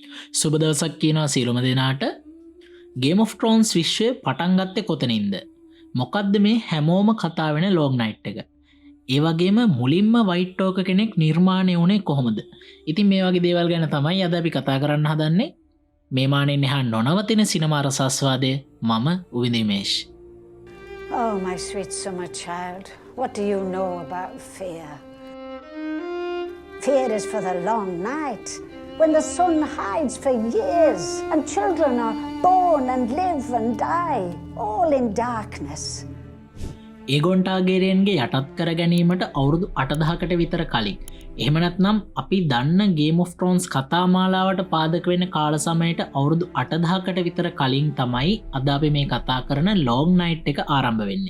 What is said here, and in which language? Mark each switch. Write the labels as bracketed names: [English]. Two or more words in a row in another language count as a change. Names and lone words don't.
[Sinhala] සුබ දවසක් කියනවා සියලුම දෙනාට. Game of Thrones විශ්වය පටන් ගත්තේ කොතනින්ද? මොකද්ද මේ හැමෝම කතා වෙන [English] long night [Sinhala] එක? ඒ වගේම මුලින්ම [English] white walker [Sinhala] කෙනෙක් නිර්මාණය වුණේ කොහොමද? ඉතින් මේ වගේ දේවල් ගැන තමයි අද අපි කතා කරන්න හදන්නේ. මේ මානෙන් එහා නොනවතින සිනමා රසාස්වාදය මම උවිදිමේෂ්. [English] Oh, my sweet summer child, what do you know about fear? Fear is for the long night, when the sun hides for years, and children are born and live and die, all in darkness. [Sinhala] ඒගොන් ටාගේරියන්ගේ යටත් කර ගැනීමට අවුරුදු 8,000කට විතර කලින්. එහෙම නැත්නම් අපි දන්න Game of Thrones කතාමාලාවට පාදක වෙන කාල සමයට අවුරුදු 8,000කට විතර කලින් තමයි අද අපි මේ කතා කරන [English] long night [Sinhala] එක ආරම්භ වෙන්නේ.